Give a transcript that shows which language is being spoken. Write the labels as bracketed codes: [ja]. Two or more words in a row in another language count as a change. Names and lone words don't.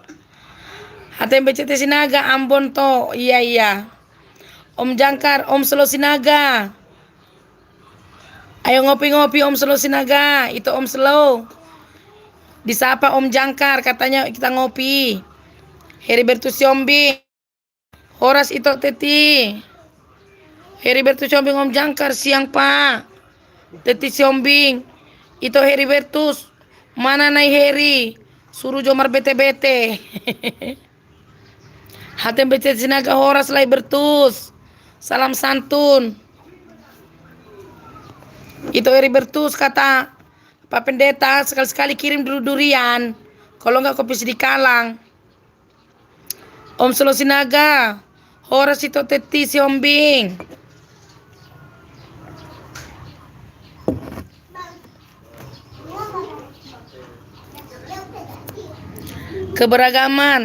[id] HTMBCT Sinaga, Ambon to. Iya. Om Jangkar, Om Slow Sinaga. Ayo ngopi-ngopi Om Slow Sinaga. Itu Om Slow. Disapa Om Jangkar, katanya kita ngopi. Heribertus Yombing. Horas itu Teti. Heribertus Yombing Om Jangkar, siang Pak. Teti Yombing. Itu Heribertus. Mana naik Heri? Suruh Jomar bete-bete. HTMBC Sinaga Horas lai bertus. Salam santun. Itu Heribertus kata Pak Pendeta, sekali-sekali kirim dulu durian. Kalau enggak kopi Sidikalang. Om Slow Sinaga. Horas itu Teti Siombing. Keberagaman.